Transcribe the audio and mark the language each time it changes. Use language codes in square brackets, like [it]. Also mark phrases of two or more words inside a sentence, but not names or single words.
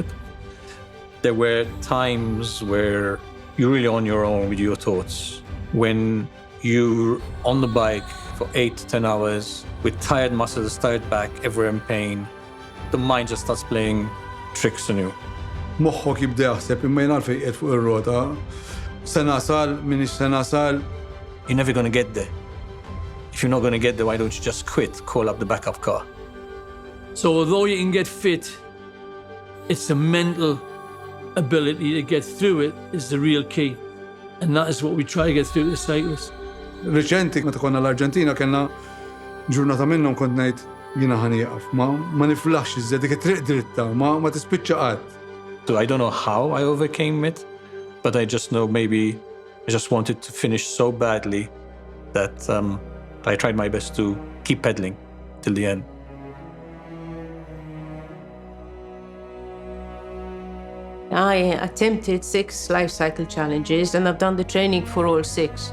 [en] There were times where you're really on your own with your thoughts. When you're on the bike for 8 to 10 hours with tired muscles, tired back, ever in pain, the mind just starts playing tricks on you. [mt] Moħħok jibda jaħseb imma jien għalfejn qiegħed fuq ir-rota. Se nasal, minix se nasal. [en] You're never going to get there. If you're not going to get there, why don't you just quit, call up the backup car? So although you can get fit, it's the mental ability to get through it is the real key. And that is what we try to get through the cyclists. [mt] Reċenti, meta konna l-Arġentina, kellna ġurnata minnhom kont ngħid jiena ħanieqaf. Ma niflaħx iżda dik it-triq dritta, ma tispiċċa qatt. [en] So I don't know how I overcame it, but I just know maybe I just wanted to finish so badly that I tried my best to keep pedaling till the end. I attempted 6 life cycle challenges and I've done the training for all 6.